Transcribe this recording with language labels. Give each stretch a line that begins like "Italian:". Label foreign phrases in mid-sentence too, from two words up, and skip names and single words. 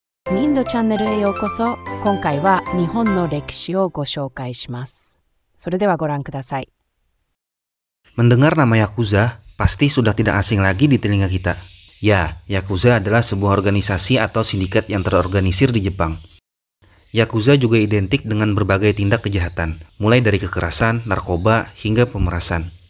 Japanese: ミンドチャンネルへようこそ。今回は日本の歴史をご紹介します。それではご覧ください。
Indonesian: Mendengar nama Yakuza, pasti sudah tidak asing lagi di telinga kita. Ya, Yakuza adalah sebuah organisasi atau sindikat yang terorganisir di Jepang. Yakuza juga identik dengan berbagai tindak kejahatan, mulai dari kekerasan, narkoba, hingga pemerasan.